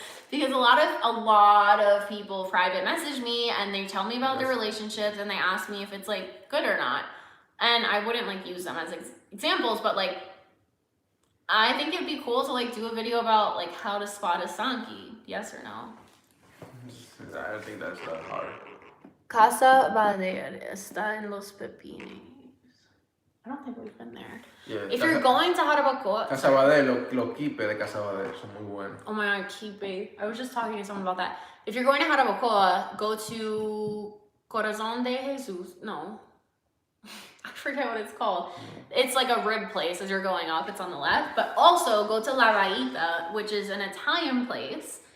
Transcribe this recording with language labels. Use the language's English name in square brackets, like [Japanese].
[English] Because a lot of people private message me and they tell me about their relationships and they ask me if it's like good or not, and I wouldn't like use them as examples, but like I think it'd be cool to like do a video about like how to spot a Sanki. Yes or no? I don't think that's that hard. [Spanish] Casa Badere está en Los Pepines. [English] I don't think we've been there. Yeah, if you're going to Jarabacoa... [Spanish] Casa Badere, los quipes de Casa Badere son muy buenos. [English] Oh my god, quipe. I was just talking to someone about that. If you're going to Jarabacoa, go to Corazon de Jesus. No. I forget what it's called. It's like a rib place as you're going up. It's on the left. But also go to La Raita, which is an Italian place.